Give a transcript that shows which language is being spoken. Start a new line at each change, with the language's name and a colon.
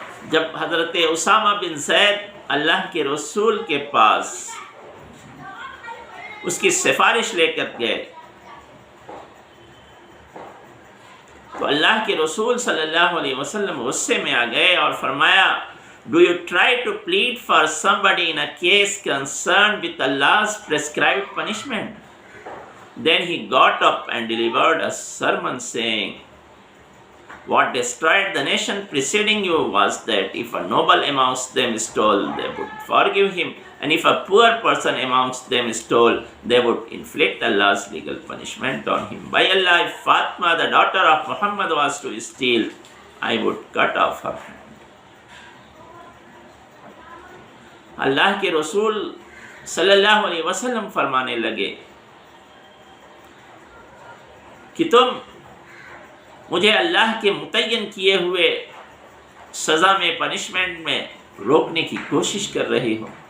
Urdu: جب حضرت اسامہ بن زید اللہ کے رسول کے پاس اس کی سفارش لے کر گئے تو اللہ کے رسول صلی اللہ علیہ وسلم غصے میں آ گئے اور فرمایا,
English: Do you try to plead for somebody in a case concerned with Allah's prescribed punishment? Then he got up and delivered a sermon saying, What destroyed the nation preceding you was that if a noble amongst them stole, they would forgive him, and if a poor person amongst them stole, they would inflict Allah's legal punishment on him. By Allah, if Fatima, the daughter of Muhammad, was to steal, I would cut off her hand.
Urdu: اللہ کے رسول صلی اللہ علیہ وسلم فرمانے لگے کہ تم مجھے اللہ کے متعین کیے ہوئے سزا میں پنشمنٹ میں روکنے کی کوشش کر رہی ہو.